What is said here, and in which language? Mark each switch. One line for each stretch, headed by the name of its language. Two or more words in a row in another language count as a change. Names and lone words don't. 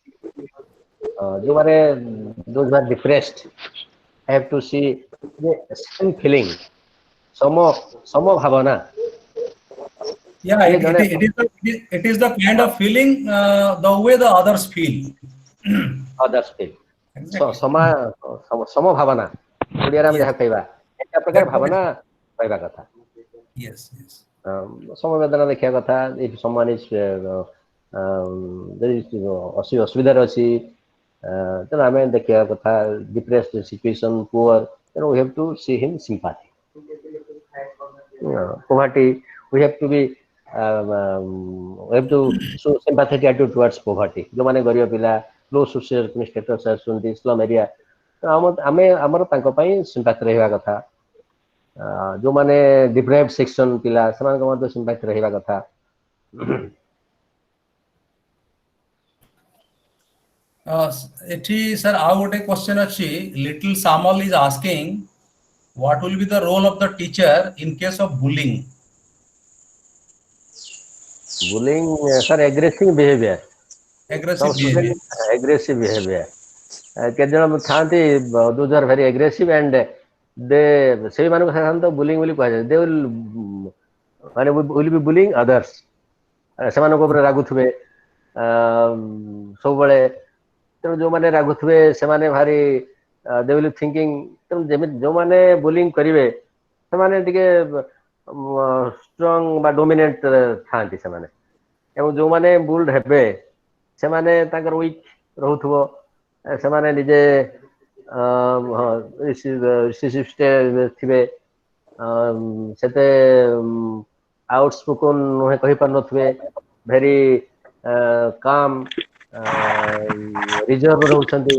English: Those who are depressed, I have to see the same feeling. Samabhavana. Yeah, it is the kind of feeling the way the others feel. Others feel. Exactly.
Odia: ସମଭାବନା ଓଡ଼ିଆରେ ଆମେ ଯାହା କହିବା ଏକ ପ୍ରକାର ଭାବନା କହିବା କଥା.
English: Yes.
Odia: ସମବେଦନା ଦେଖିବା କଥା.
English: If someone is
Odia: ଅସୁବିଧାରେ ଅଛି, ତେଣୁ ଆମେ ଦେଖିବା କଥା.
English: Depressed situation, poor, we have to see him sympathy. Poverty, we have to show sympathetic attitude towards poverty.
Odia: ଯୋଉମାନେ ଗରିବ ପିଲା,
English: low social status ଆସୁଛନ୍ତି, slum area,
Odia: ଆମେ ଆମର ତାଙ୍କ ପାଇଁ sympathy ରହିବା କଥା. ଯୋଉମାନେ
English: deprived section
Odia: ପିଲା, ସେମାନଙ୍କ ମଧ୍ୟ sympathy ରହିବା କଥା. ଏଠି sir ଆଉ ଗୋଟେ question ଅଛି.
English: Little Samal is asking, what will be the role of the teacher in case of bullying? Bullying, sir, aggressive behavior. Aggressive behavior. Aggressive behavior.
Odia: କେତେ ଜଣ ଥାନ୍ତି
English: those are very aggressive and
Odia: ସେଇମାନଙ୍କୁ ସାଧାରଣତଃ bullying ବୋଲି କୁହାଯାଏ.
English: They will be bullying others.
Odia: ସେମାନଙ୍କ ଉପରେ ରାଗୁଥିବେ ସବୁବେଳେ. ତେଣୁ ଯୋଉମାନେ ରାଗୁଥିବେ ସେମାନେ ଭାରି
English: they will be thinking,
Odia: ତେଣୁ ଯେମିତି ଯୋଉମାନେ bullying କରିବେ ସେମାନେ ଟିକେ ଷ୍ଟ୍ରଙ୍ଗ ବା ଡୋମିନେଣ୍ଟ ଥାନ୍ତି ସେମାନେ, ଏବଂ ଯୋଉମାନେ ବୁଲ୍ଡ ହେବେ ସେମାନେ ତାଙ୍କର ୱିକ୍ ରହୁଥିବ. ସେମାନେ ନିଜେ ଥିବେ, ସେତେ ଆଉଟସ୍ପୋକନ୍ ନୁହେଁ, କହିପାରୁନଥିବେ,
English: very calm reserved
Odia: ରହୁଛନ୍ତି.